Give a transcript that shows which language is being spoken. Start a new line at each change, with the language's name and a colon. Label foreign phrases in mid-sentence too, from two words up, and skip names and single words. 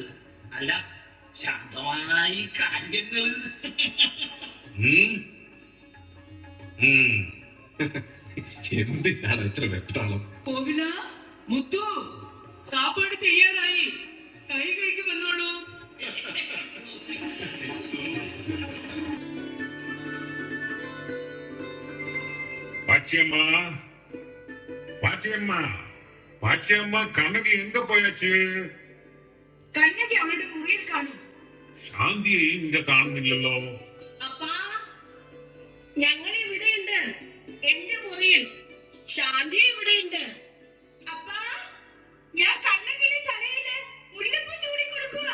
Malayalam: അല്ല, ശാന്തമായി കാര്യങ്ങള്. എന്തിനാണ് ഇത്ര വെപ്രാളം? കോവില, മുത്തു, സാപ്പാട് തയ്യാറായി, കൈ കഴുകി വന്നോളൂ.
Tamil: பாச்சியம்மா, பாச்சியம்மா, பாச்சியம்மா, கண்ணகி எங்க போயாச்சு?
Malayalam: കണ്ണകി അവളുടെ മുറിയിൽ കാണും. ശാന്തിയെ ഇങ്ങ കാണുന്നില്ലല്ലോ. അപ്പാ, ഞങ്ങൾ ഇവിടെയുണ്ട്. എന്റെ മുറിയിൽ ശാന്തി ഇവിടെയുണ്ട്. അപ്പാ, ഞാൻ കണ്ണകിയുടെ തലയില് മുല്ലപ്പൂ ചൂടി കൊടുക്കുക.